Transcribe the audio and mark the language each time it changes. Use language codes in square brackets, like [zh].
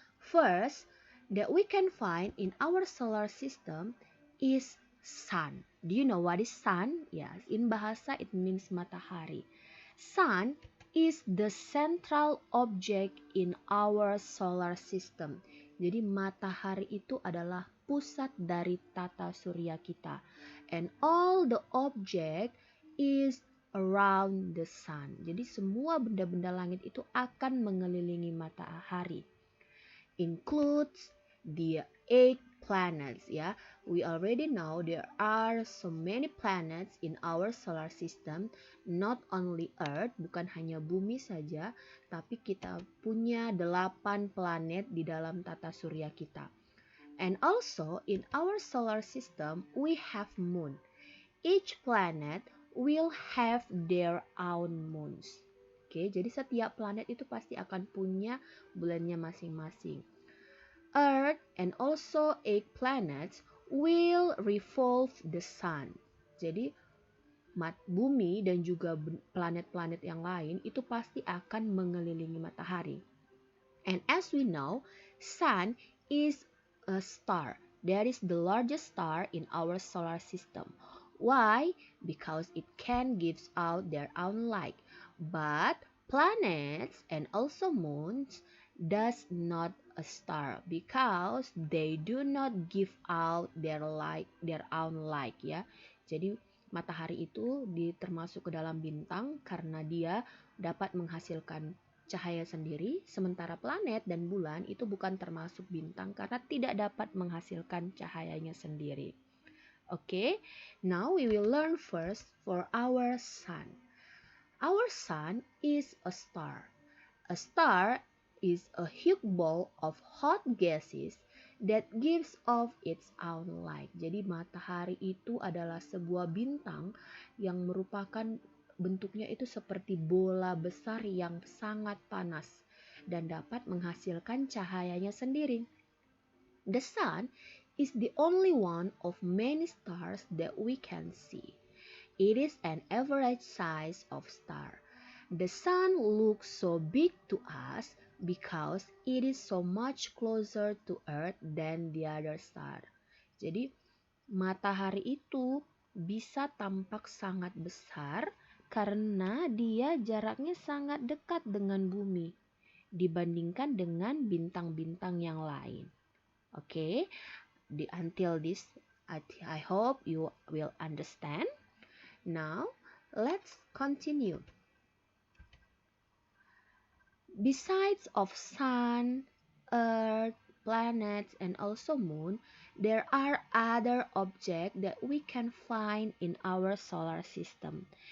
[en] First, that we can find in our solar system is sun. Do you know what is sun? Yes, in bahasa it means matahari. Sun is the central object in our solar system. [id] Jadi matahari itu adalah pusat dari tata surya kita. [en] And all the object is around the sun. [id] Jadi semua benda-benda langit itu akan mengelilingi matahari. [en] Includes the 8 planets, ya. We already know there are so many planets in our solar system, not only Earth, [id] bukan hanya bumi saja, tapi kita punya 8 planet di dalam tata surya kita. [en] And also in our solar system we have moon. Each planet will have their own moons. [id] Oke, jadi setiap planet itu pasti akan punya bulannya masing-masing. [en] Earth and also 8 planets will revolve the sun. [id] Jadi bumi dan juga planet-planet yang lain itu pasti akan mengelilingi matahari. [en] And as we know, sun is a star. That is the largest star in our solar system. Why? Because it can give out their own light. But planets and also moons does not a star because they do not give out their own light, ya. [id] Jadi matahari itu termasuk ke dalam bintang karena dia dapat menghasilkan cahaya sendiri, sementara planet dan bulan itu bukan termasuk bintang karena tidak dapat menghasilkan cahayanya sendiri. [en] Okay, now we will learn first for our sun. Our sun is a star. A star is a huge ball of hot gases that gives off its own light. [id] Jadi matahari itu adalah sebuah bintang yang merupakan bentuknya itu seperti bola besar yang sangat panas dan dapat menghasilkan cahayanya sendiri. [en] The sun is the only one of many stars that we can see. It is an average size of star. The sun looks so big to us because it is so much closer to Earth than the other star. [id] Jadi matahari itu bisa tampak sangat besar karena dia jaraknya sangat dekat dengan bumi dibandingkan dengan bintang-bintang yang lain. [en] Okay, until this I hope you will understand. Now let's continue. Besides of sun, earth, planets, and also moon, there are other objects that we can find in our solar system.